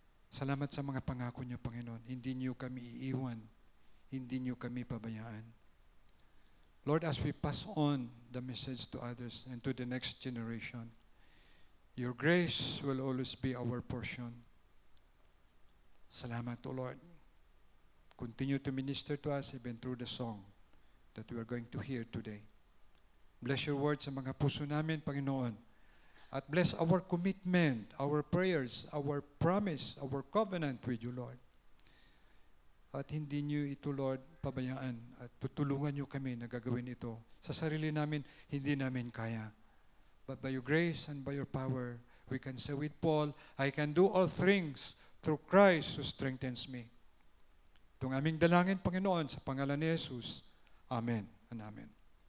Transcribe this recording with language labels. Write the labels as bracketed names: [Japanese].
[Filipino] Salamat sa mga pangako niyo, Panginoon. Hindi niyo kami iiwan. Hindi niyo kami pabayaan. [English] Lord, as we pass on the message to others and to the next generation, your grace will always be our portion. [Filipino] Salamat, [English] O Lord. Continue to minister to us even through the song that we are going to hear today. Bless your word [Filipino] sa mga puso namin, Panginoon. At [English] bless our commitment, our prayers, our promise, our covenant with you, Lord. [Filipino] At hindi niyo ito, Lord, pabayaan. At tutulungan niyo kami na gagawin ito. Sa sarili namin, hindi namin kaya. [English] But by your grace and by your power, we can say with Paul, I can do all things through Christ who strengthens me. [Filipino] Itong aming dalangin, Panginoon, sa pangalan ni Jesus. [English] Amen and amen.